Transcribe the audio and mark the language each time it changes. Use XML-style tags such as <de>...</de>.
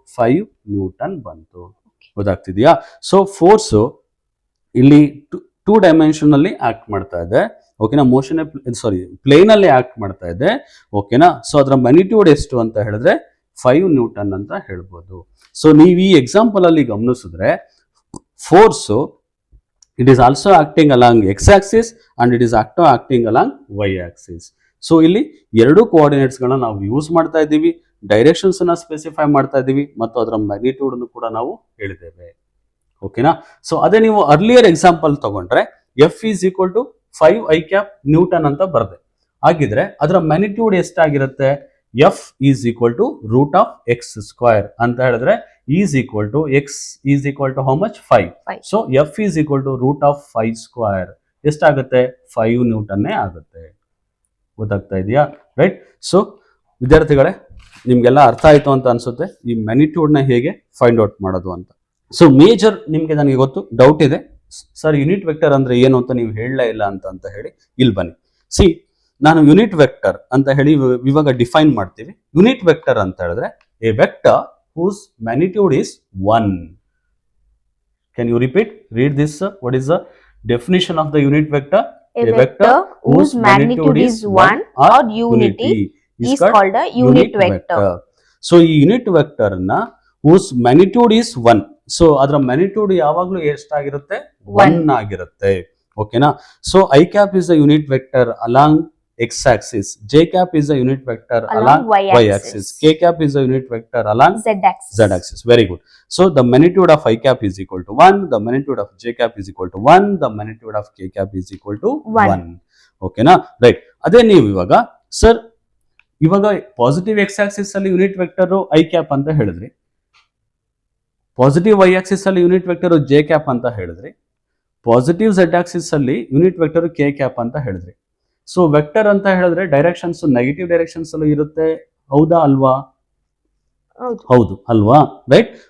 <kn>5 Newton ಬಂತು. ಗೊತ್ತಾಗ್ತಿದ್ಯಾ? So force ಇಲ್ಲಿ 2 dimension ಅಲ್ಲಿ ಆಕ್ಟ್ ಮಾಡ್ತಾ ಇದೆ. ಓಕೆನಾ? ಮೋಷನ್ ಪ್ಲೇನ್ ಅಲ್ಲಿ ಆಕ್ಟ್ ಮಾಡ್ತಾ ಇದೆ. ಓಕೆನಾ? ಸೊ ಅದರ ಮ್ಯಾಗ್ನಿಟ್ಯೂಡ್ ಎಷ್ಟು ಅಂತ ಹೇಳಿದ್ರೆ 5 ನ್ಯೂಟನ್ ಅಂತ ಹೇಳ್ಬೋದು. ಸೊ ನೀವು ಈ ಎಕ್ಸಾಂಪಲ್ ಅಲ್ಲಿ ಗಮನಿಸಿದ್ರೆ force</kn> <en>it is also acting along x axis and it is acting along y axis.</en> <kn>So ಇಲ್ಲಿ ಎರಡು ಕೋಆರ್ಡಿನೇಟ್ಸ್ ಗಳನ್ನ ನಾವು ಯೂಸ್ ಮಾಡ್ತಾ ಇದ್ದೀವಿ, ಡೈರೆಕ್ಷನ್ಸ್ ಅನ್ನ ಸ್ಪೆಸಿಫೈ ಮಾಡ್ತಾ ಇದ್ದೀವಿ ಮತ್ತು ಅದರ ಮ್ಯಾಗ್ನಿಟ್ಯೂಡ್ ಅನ್ನು ಕೂಡ ನಾವು ಹೇಳಿದ್ದೇವೆ. ಓಕೆನಾ? ಸೊ ಅದೇ ನೀವು ಅರ್ಲಿಯರ್ ಎಕ್ಸಾಂಪಲ್ ತಗೊಂಡ್ರೆ</kn> <en>F is equal to 5 I cap newton</en> <kn>ಅಂತ ಬರದೆ, ಹಾಗಿದ್ರೆ ಅದರ magnitude ಎಷ್ಟಾಗಿರುತ್ತೆ?</kn> <en>F is equal to root of X square</en> <kn>ಅಂತ ಹೇಳಿದ್ರೆ</kn> <en>Is equal to X is equal to how much? 5. So F is equal to root of 5 square</en> <kn>ಎಷ್ಟಾಗುತ್ತೆ? 5 ನ್ಯೂಟನ್ನೇ ಆಗುತ್ತೆ. ಗೊತ್ತಾಗ್ತಾ ಇದೆಯಾ? ರೈಟ್. ಸೊ ವಿದ್ಯಾರ್ಥಿಗಳೇ, ನಿಮ್ಗೆಲ್ಲ ಅರ್ಥ ಆಯ್ತು ಅಂತ ಅನ್ಸುತ್ತೆ ಈ ಮ್ಯಾಗ್ನಿಟ್ಯೂಡ್ ನ ಹೇಗೆ ಫೈಂಡ್ ಔಟ್ ಮಾಡೋದು ಅಂತ. ಸೊ ಮೇಜರ್ ನಿಮ್ಗೆ ನನಗೆ ಗೊತ್ತು ಡೌಟ್ ಇದೆ, ಸರ್ ಯೂನಿಟ್ ವೆಕ್ಟರ್ ಅಂದ್ರೆ ಏನು ಅಂತ ನೀವು ಹೇಳಲೇ ಇಲ್ಲ ಅಂತ ಹೇಳಿ. ಇಲ್ಲಿ ಬನ್ನಿ, ಸಿ ನಾನು ಯೂನಿಟ್ ವೆಕ್ಟರ್ ಅಂತ ಹೇಳಿ ಇವಾಗ ಡಿಫೈನ್ ಮಾಡ್ತೀವಿ.</kn> <en>unit vector</en> <kn>ಅಂತ ಹೇಳಿದ್ರೆ</kn> <en>A vector whose magnitude is 1. Can you repeat? Read this, sir. What is the definition of the unit vector? A vector whose magnitude is 1 or unity is called a unit vector. So ಈ unit vector ನ whose magnitude is 1.</en> <kn>So ಅದರ magnitude ಯಾವಾಗಲೂ ಎಷ್ಟಾಗಿರುತ್ತೆ? 1 ಆಗಿರುತ್ತೆ. ಓಕೆನಾ?</kn> <en>So I cap is a unit vector along x axis, j cap is a unit vector along y axis, k cap is a unit vector along z axis. Very good. So the magnitude of I cap is equal to 1, the magnitude of j cap is equal to 1, the magnitude of k cap is equal to 1. Okay na? Right.</en> <kn>ಅದೇ ನೀವು ಇವಾಗ sir ಇವಾಗ positive x axis ಅಲ್ಲಿ unit vector I cap ಅಂತ ಹೇಳಿದ್ರಿ, positive y axis ಅಲ್ಲಿ unit vector j cap ಅಂತ ಹೇಳಿದ್ರಿ, ಪಾಸಿಟಿವ್ z axis ಅಲ್ಲಿ ಯೂನಿಟ್ ವೆಕ್ಟರ್ k cap ಅಂತ ಹೇಳಿದ್ರಿ. ಸೊ ವೆಕ್ಟರ್ ಅಂತ ಹೇಳಿದ್ರೆ ಡೈರೆಕ್ಷನ್ಸ್ ನೆಗೆಟಿವ್ ಡೈರೆಕ್ಷನ್ಸ್ ಅಲ್ಲೂ ಇರುತ್ತೆ, ಹೌದಾ ಅಲ್ವಾ? ಹೌದು ಅಲ್ವಾ? ರೈಟ್.</kn>